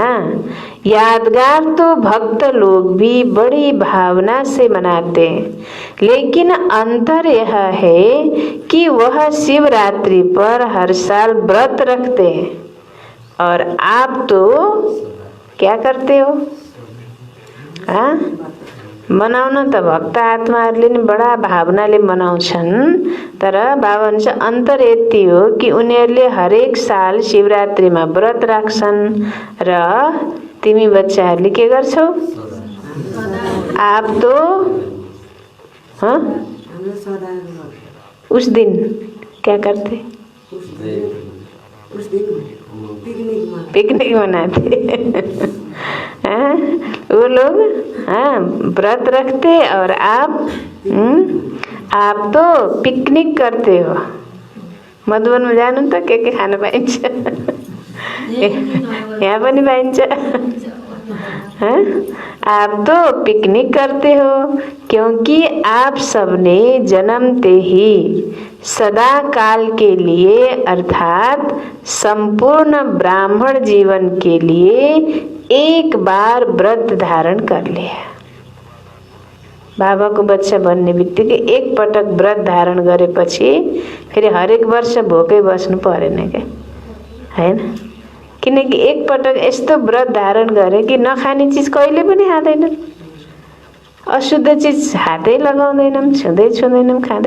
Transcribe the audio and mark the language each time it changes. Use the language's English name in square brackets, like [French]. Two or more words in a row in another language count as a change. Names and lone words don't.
[Hindi] यादगार तो भक्त लोग भी बड़ी भावना से मनाते हैं, लेकिन अंतर यह है कि वह शिवरात्रि पर हर साल व्रत रखते हैं और आप तो क्या करते हो। [Nepali] मनाउन त भक्त आत्माहरूले नि बडा भावनाले मनाउँछन्, तर बाबा भन्छ अन्तर यति हो कि उनीहरूले हरेक साल शिवरात्रिमा व्रत राख्छन् र तिमी बच्चाहरूले के गर्छौ। [Hindi] आप तो उस दिन क्या करते, पिकनिक मनाते। हाँ, वो लोग हाँ व्रत रखते और आप तो पिकनिक करते हो। [Nepali] मधुवन में जानु त के खान पाइन्छ, यहाँ पनि पाइन्छ। [Hindi] हाँ? आप तो पिकनिक करते हो क्योंकि आप सबने जन्मते ही सदा काल के लिए अर्थात संपूर्ण ब्राह्मण जीवन के लिए एक बार व्रत धारण कर लिया। [Nepali] बाबाको बच्चा बन्ने बित्तिकै एक पटक व्रत धारण गरेपछि फेरि हरेक वर्ष भोकै बस्नु परेन के, हैन? किनकि एक पटक यस्तो व्रत धारण गरे कि नखाने चिज कहिले पनि खाँदैनन्, अशुद्ध चिज हातै लगाउँदैनौँ, छुँदैनौँ, खाँदै।